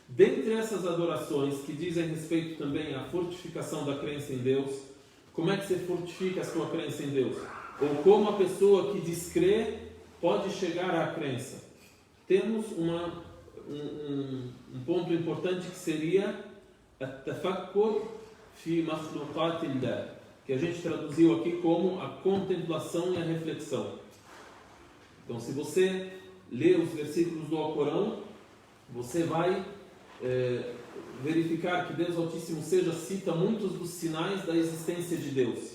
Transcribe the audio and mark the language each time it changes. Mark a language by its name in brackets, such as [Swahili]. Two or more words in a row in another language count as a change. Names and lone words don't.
[Portuguese] Dentre essas adorações que dizem respeito também à fortificação da crença em Deus, como é que você fortifica a sua crença em Deus? Ou como a pessoa que descrê pode chegar à crença? Temos um ponto importante que seria [Arabic] التفكر في مخلوقات الله, [Portuguese] que a gente traduziu aqui como a contemplação e a reflexão. Então, se você lê os versículos do Alcorão, você vai verificar que Deus Altíssimo Seja cita muitos dos sinais da existência de Deus.